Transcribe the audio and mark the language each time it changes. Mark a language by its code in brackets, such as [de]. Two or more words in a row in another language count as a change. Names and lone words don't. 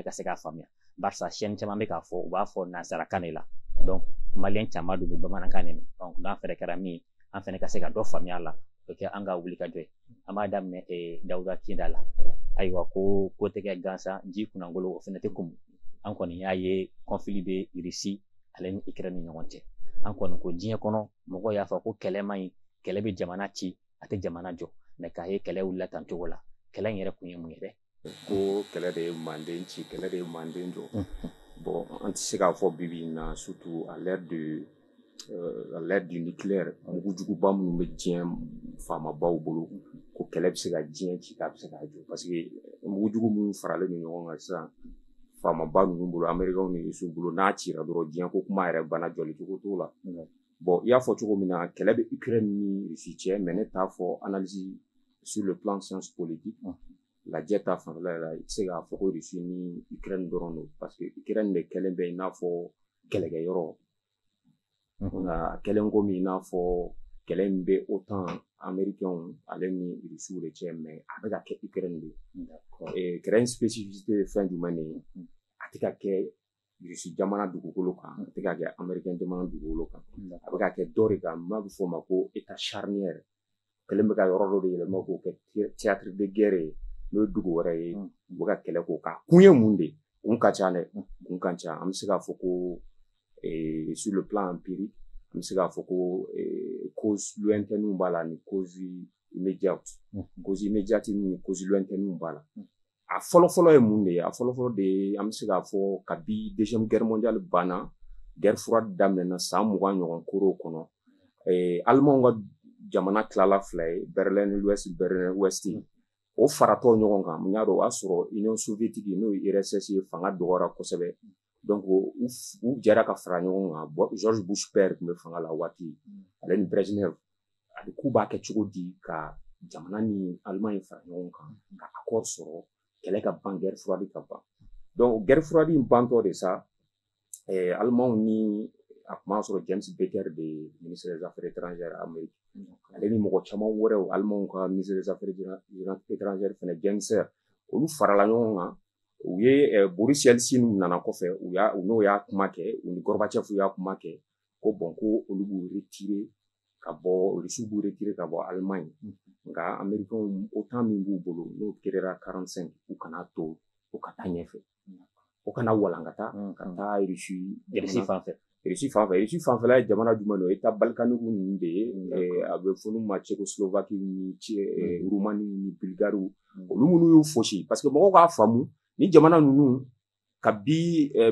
[bm] ka se k'a faamuya barisa chaîne caman bɛ k'a fɔ u b'a fɔ nansarakan de la donc maliyɛn caman dun bɛ bamanankan de mɛn donc n'an fɛnɛ kɛra min an fɛnɛ ka se ka dɔ faamuya a la o kɛ an ka wulikajɔ ye an b'a daminɛ Dawuda Kinda la ayiwa ko tɛ kɛ gansan ji kunnangolo o fɛnɛ tɛ kumu an kɔni y'a ye conflit bɛ Russie ale ni Ukraine ni ɲɔgɔn cɛ an kɔni ko diɲɛ kɔnɔ mɔgɔw y'a fɔ ko kɛlɛ man ɲi kɛlɛ bɛ jamana ci a tɛ jamana jɔ mais k'a ye kɛlɛ wulila tan cogo la kɛlɛ in yɛrɛ kun ye mun ye dɛ ko kɛlɛ de ye manden ci kɛlɛ de ye manden jɔ bon an tɛ se k'a fɔ bibi in na [fr] surtout à l'ère du nucléaire [bm] mugujuguba minnu bɛ diɲɛ faamabaw bolo ko kɛlɛ bɛ se ka diɲɛ ci k'a bɛ se k'a jɔ [fr] parce que [bm] mugujugu minnu faralen don ɲɔgɔn kan sisan faamaba ninnu bolo Américains ni Russiw bolo n'a cira dɔrɔn diɲɛ ko kuma yɛrɛ bana jɔli cogo t'o la bon i y'a fɔ cogo min na kɛlɛ bɛ Ukraine ni Russie cɛ mais ne t'a fɔ [fr] analyse sur le plan science politique [bm] lajɛ ta fanfɛla la i tɛ se k'a fɔ ko Russie ni Ukraine dɔrɔn don [fr] parce que [bm] Ukraine de kɛlen bɛ i n'a fɔ kɛlɛkɛyɔrɔ nka kɛlen komi i n'a fɔ kɛlɛ min bɛ OTAN Américains ale ni Russiw de cɛ mais a bɛ ka kɛ Ukraine de ye Ukraine spécificité ye fɛn jumɛn de ye a tɛ ka kɛ Russie jamana dugukolo kan a tɛ ka kɛ Américain jamana dugukolo kan a bɛ ka kɛ dɔ de kan n'a bɛ fɔ o ma ko [fr] état charnière [bm] kɛlen bɛ ka yɔrɔ dɔ de yɛlɛma k'o kɛ [fr] théâtre de guerre [bm] ye n'o ye dugu wɛrɛ ye u bɛ ka kɛlɛ k'o kan kun ye mun de ye kun ka ca dɛ kun ka ca an bɛ se k'a fɔ ko [fr] sur le plan empirique [bm] an bɛ se k'a fɔ ko [fr] cause lointaine [bm] b'a la ni [fr] cause immédiate [bm] ni [fr] cause lointaine [bm] b'a la a fɔlɔ-fɔlɔ ye mun de ye a fɔlɔ-fɔlɔ de ye an bɛ se k'a fɔ kabi [fr] deuxième guerre mondiale [bm] banna [fr] guerre froide [bm] daminɛna san 20 ɲɔgɔn korow kɔnɔ Allemands ka jamana tilala fila ye Berlin de l'Ouest Berlin de l'Ouest o faratɔ ɲɔgɔn kan mun y'a dɔn o y'a sɔrɔ Union soviétique n'o ye URSS ye fanga dɔgɔyara kosɛbɛ donc u jɛra ka fara ɲɔgɔn kan George Bush père tun bɛ fanga la waati ale ni Brezhnev ani k'u b'a kɛ cogo di ka jamana ni Allemagne fara ɲɔgɔn kan ka accord sɔrɔ kɛlɛ ka ban [fr] guerre froide [bm] ka ban donc [fr] guerre froide [bm] in bantɔ de sa Allemands ni a tun b'a sɔrɔ James Baker de [fr] ministre des affaires étrangères [bm] Amérique ale ni mɔgɔ caman wɛrɛw Allemands ka [fr] ministre des affaires étrangères [bm] fɛnɛ Genscher olu farala ɲɔgɔn kan u ye Boris Yeltsin nana kɔfɛ u n'o y'a kuma kɛ u ni Gorbachev y'a kuma kɛ ko bon ko olu b'u retirer ka bɔ Russiw b'u retirer ka bɔ Allemagne nka Américains OTAN min b'u bolo n'o créera 45 u kana to u ka taa ɲɛfɛ u kana walankata ka taa Russie fanfɛla ye jamana jumɛn don [fr] État balkanique [bm] ninnu de ye a bɛ fɔ n'u ma Tchécoslovaquie ni Roumanie ni Bulgarie olu minnu y'u fosi [fr] parce que [bm] mɔgɔw k'a faamu ni jamana ninnu kabi